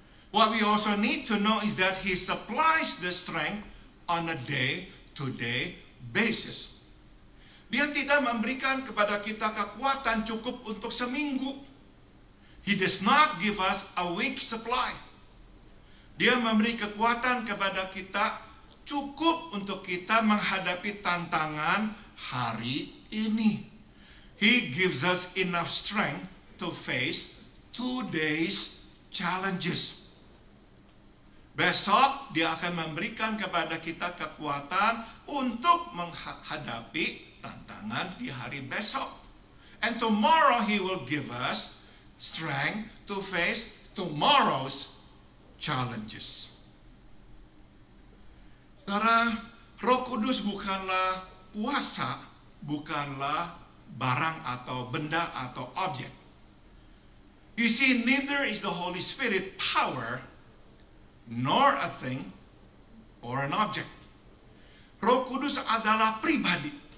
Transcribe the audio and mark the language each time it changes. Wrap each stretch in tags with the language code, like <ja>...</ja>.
<en>What we also need to know is that He supplies the strength on a day-to-day basis.</en> <id>Dia tidak memberikan kepada kita kekuatan cukup untuk seminggu.</id> <en>He does not give us a week supply.</en> <id>Dia memberi kekuatan kepada kita cukup untuk kita menghadapi tantangan hari ini.</id> <en>He gives us enough strength to face today's challenges.</en> <id>Besok dia akan memberikan kepada kita kekuatan untuk menghadapi tantangan di hari besok.</id> <en>And tomorrow He will give us strength to face tomorrow's challenges.</en> <id>Saudara, Roh Kudus bukanlah kuasa, bukanlah barang atau benda atau objek.</id> <en>You see, neither is the Holy Spirit power, nor a thing or an object.</en> <id>Roh Kudus adalah pribadi.</id>